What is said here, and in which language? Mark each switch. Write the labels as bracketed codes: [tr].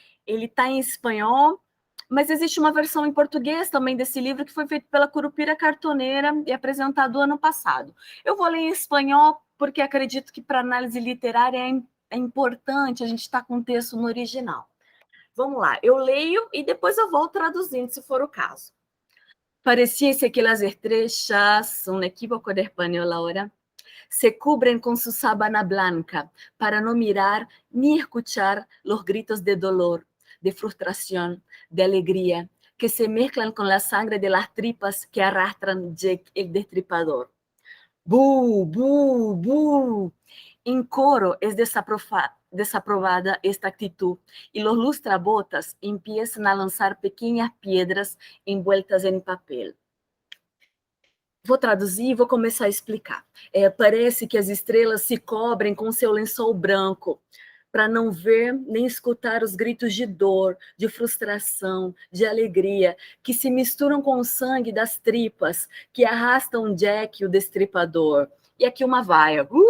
[pt] Ele está em espanhol, mas existe uma versão em português também desse livro que foi feito pela Curupira Cartoneira e apresentado ano passado. Eu vou ler em espanhol porque acredito que para análise literária é importante a gente estar com o texto no original. Vamos lá, eu leio e depois eu vou traduzindo, se for o caso. [es] Pareciese que las estrellas, un equívoco de español ahora, se cubren con su sábana blanca para no mirar ni escuchar los gritos de dolor, de frustración, de alegría, que se mezclan con la sangre de las tripas que arrastran Jack el Destripador. ¡Bú, bú, bú! En coro es desaprobada esta actitud y los lustrabotas empiezan a lanzar pequeñas piedras envueltas em papel. [pt] Vou traduzir e vou começar a explicar. Parece que as estrelas se cobrem com seu lençol branco para não ver nem escutar os gritos de dor, de frustração, de alegria, que se misturam com o sangue das tripas que arrastam Jack, o Destripador. E aqui uma vaia.